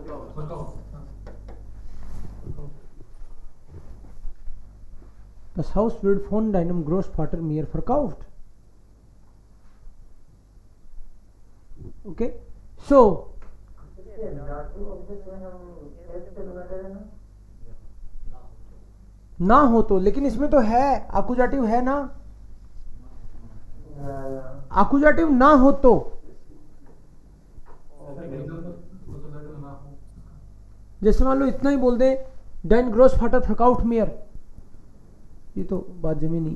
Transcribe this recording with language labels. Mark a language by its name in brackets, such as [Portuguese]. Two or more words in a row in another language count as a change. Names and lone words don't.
[German] Das Haus wird von deinem Großvater mir verkauft. [Hindi] Okay, so ना हो तो, लेकिन इसमें तो है आकुजाटिव है ना. आकुजाटिव ना हो तो जैसे मान लो इतना ही बोल दे, [German] den Großvater verkauft mir, [Hindi] ये तो बात जमी नहीं.